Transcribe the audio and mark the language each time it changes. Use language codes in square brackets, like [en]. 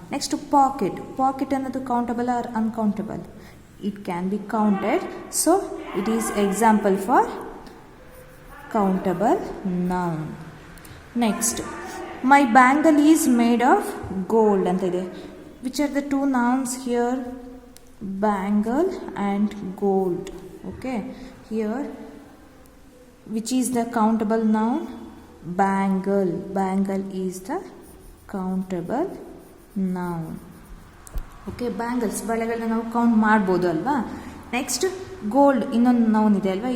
[en] Next pocket ಅನ್ನೋದು countable or uncountable? It can be counted. So it is example for countable noun. Next, my bangle is made of gold [kn] ಅಂತ ಇದೆ. [en] Which are the 2 nouns here? Bangle and gold. Okay, here which is the countable noun? Bangle. Bangle is the countable noun. [kn] Okay, bangles, ಬಳೆಗಳನ್ನ ನಾವು count ಮಾಡ್ಬೋದು ಅಲ್ವಾ? Next gold ಇನ್ನೊಂದು noun ಇದೆ ಅಲ್ವಾ?